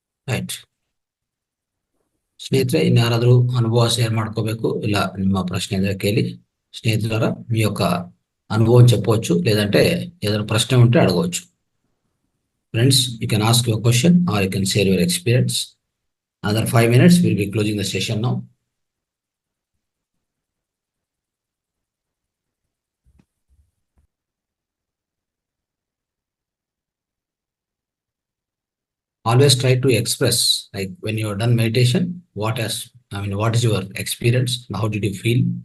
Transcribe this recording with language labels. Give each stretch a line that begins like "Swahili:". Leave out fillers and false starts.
English: Right.
Kannada: ಸ್ನೇಹಿತರೆ, ಇನ್ಯಾರಾದ್ರೂ ಅನುಭವ share ಮಾಡ್ಕೋಬೇಕು, ಇಲ್ಲ ನಿಮ್ಮ ಪ್ರಶ್ನೆ ಇದ್ರೆ ಕೇಳಿ.
Telugu: స్నేహితులారా, మీ యొక్క అనుభవం చెప్పవచ్చు, లేదంటే ఏదైనా ప్రశ్న ఉంటే అడగవచ్చు.
English: Friends, you can ask your question or you can share your experience. Another 5 minutes, we'll be closing the session now. Always try to express, like when you are done meditation, what is your experience? How did you feel?